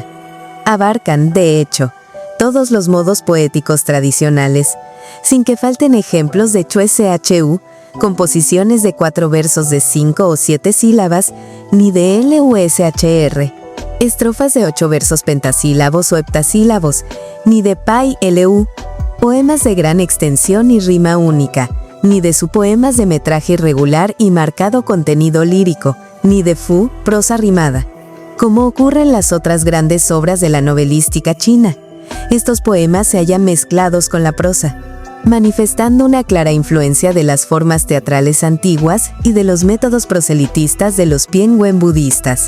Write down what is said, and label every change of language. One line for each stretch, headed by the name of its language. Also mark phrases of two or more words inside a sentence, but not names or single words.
Spanish: Abarcan, de hecho, todos los modos poéticos tradicionales, sin que falten ejemplos de Chue-Chu, composiciones de 4 versos de 5 o 7 sílabas, ni de Lushr, estrofas de 8 versos pentasílabos o heptasílabos, ni de Pai-Lu, poemas de gran extensión y rima única, ni de su poemas de metraje irregular y marcado contenido lírico, ni de Fu, prosa rimada, como ocurre en las otras grandes obras de la novelística china. Estos poemas se hallan mezclados con la prosa, manifestando una clara influencia de las formas teatrales antiguas y de los métodos proselitistas de los Pianwen budistas.